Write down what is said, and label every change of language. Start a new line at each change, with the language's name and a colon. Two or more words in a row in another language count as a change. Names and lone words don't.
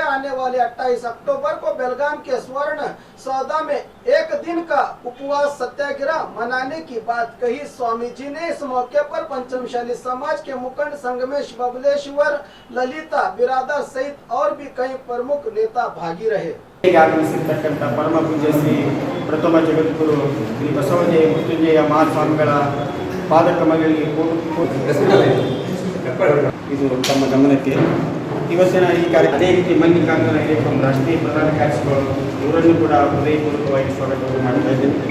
Hindi: आने वाले 28 अक्टूबर को बेलगाम के स्वर्ण सौदा में 1 दिन का उपवास सत्याग्रह मनाने की बात कही स्वामी जी ने। इस मौके पर पंचमशाली समाज के मुखंड संगमेश बबलेश्वर, ललिता बिरादर सहित और भी कई प्रमुख नेता भागी रहे।
Kannada: ಆಗಮಿಸಿರ್ತಕ್ಕಂಥ ಪರಮ ಪೂಜ್ಯ ಶ್ರೀ ಪ್ರಥಮ ಜಗದ್ಗುರು ಶ್ರೀ ಬಸವಜಯ ಮೃತ್ಯುಂಜಯ ಮಹಾಸ್ವಾಮಿಗಳ ಪಾದಕ್ರಮಗಳಿಗೆ ಇದು ತಮ್ಮ ಗಮನಕ್ಕೆ ಇವತ್ತಿನ ಈ ಕಾರ್ಯ ಅದೇ ರೀತಿ ಮಲ್ಲಿಕಾರ್ಜುನ ಹಿರೇಕಂ ರಾಷ್ಟ್ರೀಯ ಪ್ರಧಾನ ಕಾರ್ಯದರ್ಶಿಗಳು ಇವರನ್ನು ಕೂಡ ಹೃದಯಪೂರ್ವಕವಾಗಿ ಸ್ವಾಗತವನ್ನು ಮಾಡ್ತಾ ಇದ್ದೇನೆ.